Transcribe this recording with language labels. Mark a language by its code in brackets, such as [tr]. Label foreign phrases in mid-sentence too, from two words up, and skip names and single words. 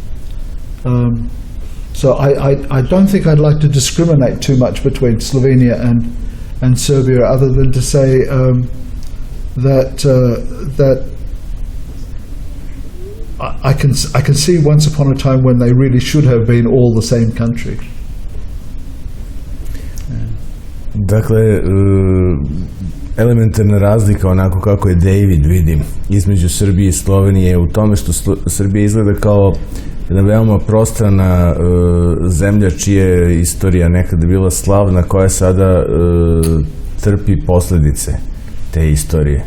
[en] So I don't think I'd like to discriminate too much between Slovenia and Serbia, other than to say that I can see once upon a time when they really should have been all the same country. [sr] Dakle, elementarna razlika, onako kako je Dejvid vidi, između Srbije i Slovenije je u tome što Srbija izgleda kao jedna veoma prostrana zemlja čija je istorija nekada bila slavna, koja sada trpi posljedice te istorije.